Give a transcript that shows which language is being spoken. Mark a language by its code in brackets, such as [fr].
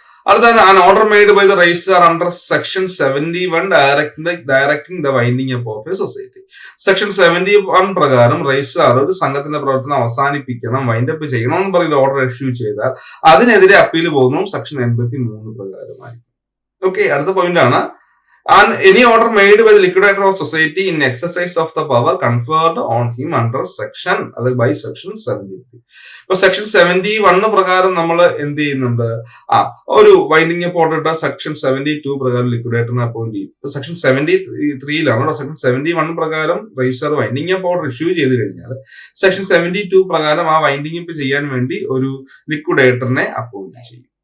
[ml] അടുത്താണ് [en] an order made by the registrar under section 71 directing the winding up of a society. [ml] Section 71 പ്രകാരം registrar ഒരു സംഘത്തിന്റെ പ്രവർത്തനം അവസാനിപ്പിക്കണം, വൈൻഡപ്പ് ചെയ്യണം എന്ന് പറയുന്ന ഓർഡർ ഇഷ്യൂ ചെയ്താൽ അതിനെതിരെ അപ്പീൽ പോകുന്നതും സെക്ഷൻ 83 പ്രകാരമായിരിക്കും. ഓക്കെ, അടുത്ത പോയിന്റ് ആണ് [en] and any order made by the liquidator of society in exercise of the power conferred on him under section [ml] അല്ലെങ്കിൽ [en] by section 73. [ml] ഇപ്പൊ സെക്ഷൻ 71 പ്രകാരം നമ്മൾ എന്ത് ചെയ്യുന്നുണ്ട്, ഒരു വൈൻഡിങ് അപ്പ് ഓർഡർ ഇട്ട സെക്ഷൻ 72 പ്രകാരം ലിക്വിഡേറ്ററിനെ അപ്പോയിന്റ് ചെയ്യും. ഇപ്പൊ സെക്ഷൻ 73 സെക്ഷൻ 71 പ്രകാരം registrar winding up order issue ചെയ്ത് കഴിഞ്ഞാൽ സെക്ഷൻ 72 പ്രകാരം ആ വൈൻഡിങ് അപ്പ് ചെയ്യാൻ വേണ്ടി ഒരു ലിക്വിഡേറ്ററിനെ അപ്പോയിന്റ് ചെയ്യും.